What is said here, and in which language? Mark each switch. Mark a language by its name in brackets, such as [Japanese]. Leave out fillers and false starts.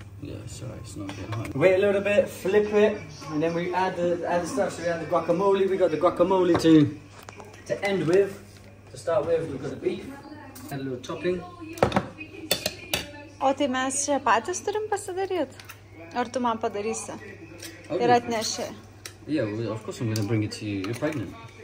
[English] Yeah, sorry, it's not getting hot. Wait a little bit, flip it, and then we add the stuff. So we add the guacamole. We got the guacamole to end with. To start with, we've got the beef. Add a little topping. [Lithuanian] O tai mes čia patys turim pasidaryti? Ar tu man padarysi? Ir atneši? [English] Yeah, well, of course I'm gonna bring it to you. You're pregnant.